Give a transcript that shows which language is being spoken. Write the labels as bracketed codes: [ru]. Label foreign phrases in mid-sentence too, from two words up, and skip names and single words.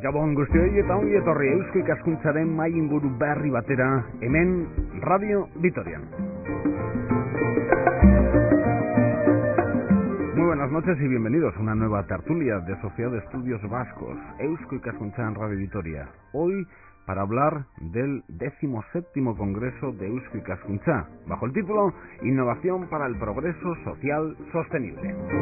[eu] on guztioi eta ongi etorri Eusko Ikaskuntzaren mahai inguru berri batera, hemen Radio Vitorian. [es] Muy buenas noches y bienvenidos a una nueva tertulia de Sociedad de Estudios Vascos, [eu] Eusko Ikaskuntza [es] en Radio Vitoria. Hoy para hablar del 17º Congreso de Eusko Ikaskuntza, bajo el título Innovación para el Progreso Social Sostenible.